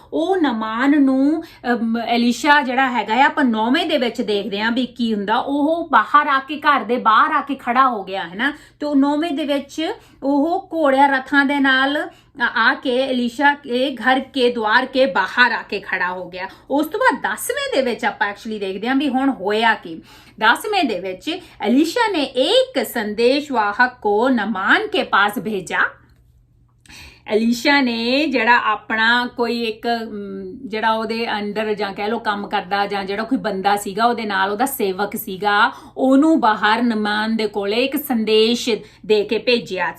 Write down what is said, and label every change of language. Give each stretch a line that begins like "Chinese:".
Punjabi: ਉਹ ਨਾਮਾਨ ਨੂੰ ਐਲੀਸ਼ਾ ਜਿਹੜਾ ਹੈਗਾ ਆ, ਆਪਾਂ 9ਵੇਂ ਦੇ ਵਿੱਚ ਦੇਖਦੇ ਹਾਂ ਵੀ ਕੀ ਹੁੰਦਾ। ਉਹ ਬਾਹਰ ਆ ਕੇ, ਘਰ ਦੇ ਬਾਹਰ ਆ ਕੇ ਖੜਾ ਹੋ ਗਿਆ, ਹੈ ਨਾ। ਤੇ 9ਵੇਂ ਦੇ ਵਿੱਚ ਉਹ ਘੋੜਿਆਂ ਰਥਾਂ ਦੇ ਨਾਲ ਆ ਕੇ ਐਲੀਸ਼ਾ ਕੇ ਘਰ ਕੇ ਦੁਆਰ ਕੇ ਬਾਹਰ ਆ ਕੇ ਖੜਾ ਹੋ ਗਿਆ। ਉਸ ਤੋਂ ਬਾਅਦ 10ਵੇਂ ਦੇ ਵਿੱਚ ਆਪਾਂ ਐਕਚੁਅਲੀ ਦੇਖਦੇ ਹਾਂ ਵੀ ਹੁਣ ਹੋਇਆ ਕੀ। 10ਵੇਂ ਦੇ ਵਿੱਚ
Hindi: एलीशा ने एक संदेशवाहक को नामान के पास भेजा।
Punjabi: एलीशा ने ਜਿਹੜਾ ਆਪਣਾ ਕੋਈ ਇੱਕ ਜਿਹੜਾ ਉਹਦੇ ਅੰਡਰ ਜਾਂ ਕਹਿ ਲਓ ਕੰਮ ਕਰਦਾ ਜਾਂ ਜਿਹੜਾ ਕੋਈ ਬੰਦਾ ਸੀਗਾ ਉਹਦੇ ਨਾਲ, ਉਹਦਾ ਸੇਵਕ ਸੀਗਾ, ਉਹਨੂੰ ਬਾਹਰ ਨਾਮਾਨ ਦੇ ਕੋਲੇ ਇੱਕ ਸੰਦੇਸ਼ ਦੇ ਕੇ ਭੇਜਿਆ।